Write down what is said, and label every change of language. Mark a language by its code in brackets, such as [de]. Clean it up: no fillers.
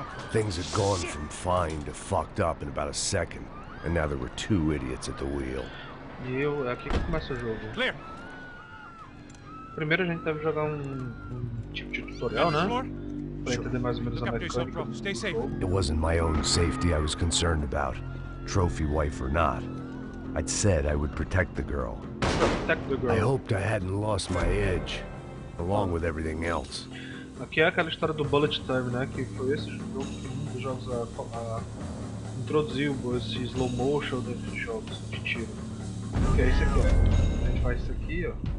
[en] Things had gone from fine to fucked up in about a second, and now there were two idiots at the wheel. [pt] E é aqui que começa o jogo. [en] Clear. [pt] Primeiro a gente deve jogar um tipo de tutorial, né? Pra entender mais ou menos a mecânica do jogo. [en] It wasn't my own safety I was concerned about, trophy wife or not. I'd said I would protect the girl. Protect the girl. I hoped I hadn't lost my edge, along with everything else. [pt] Aqui é aquela história do bullet time, né? Que foi esse jogo que um dos jogos introduziu esse slow motion dentro de jogos de tiro. Que é esse aqui, ó. A gente faz isso aqui, ó.